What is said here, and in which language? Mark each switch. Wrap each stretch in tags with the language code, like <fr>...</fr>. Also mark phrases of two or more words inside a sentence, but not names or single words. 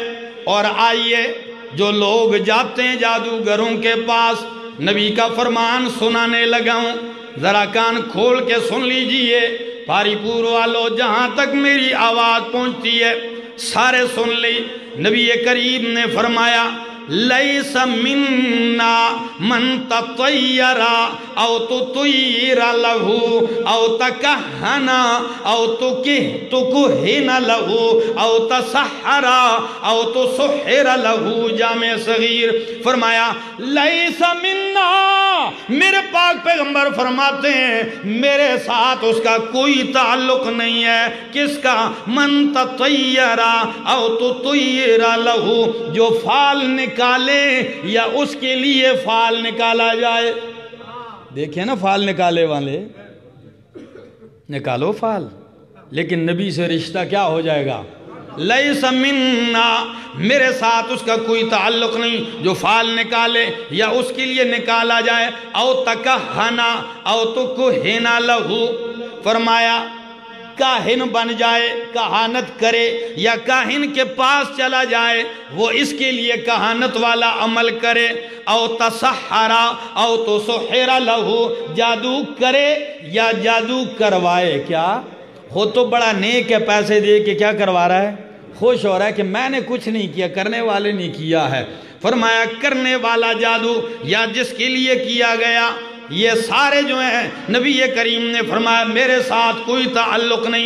<ur>اور آئیے جو لوگ جاتے ہیں جادوگروں کے پاس، نبی کا فرمان سنانے لگا ہوں، ذرا کان کھول کے سن لیجئے، پاری پور والو جہاں تک میری آواز پہنچتی ہے سارے سن لی۔ نبی کریم نے فرمایا</ur> <ar>لیس منا من تطیر او تطیر لہو او تکہن او تکہن لہو او تسحر او تسحر لہو۔</ar> <ur>جامع صغیر فرمایا</ur> <ar>لیس منا،</ar> <ur>میرے پاک پیغمبر فرماتے ہیں میرے ساتھ اس کا کوئی تعلق نہیں ہے۔ کس کا؟</ur> <ar>من تطیر او تطیر لہو،</ar> <ur>جو فال نکالے یا اس کے لیے فال نکالا جائے۔ دیکھیں نا فال نکالے والے، نکالو فال، لیکن نبی سے رشتہ کیا ہو جائے گا؟</ur> <ar>لیس منا،</ar> <ur>میرے ساتھ اس کا کوئی تعلق نہیں جو فال نکالے یا اس کے لیے نکالا جائے۔</ur> <ar>او تکہنا او تکہنا لہو،</ar> <ur>فرمایا کاہن بن جائے، کہانت کرے یا کاہن کے پاس چلا جائے، وہ اس کے لیے کہانت والا عمل کرے۔</ur> <ar>او تسحرا او تسحر لہو،</ar> <ur>جادو کرے یا جادو کروائے۔ کیا خود تو بڑا نیک ہے، پیسے دے کے کیا کروا رہا ہے؟ خوش ہو رہا ہے کہ میں نے کچھ نہیں کیا، کرنے والے نے کیا ہے۔ فرمایا کرنے والا جادو یا جس کے لیے کیا گیا، یہ سارے جو ہیں نبی کریم نے فرمایا میرے ساتھ کوئی تعلق نہیں۔</ur>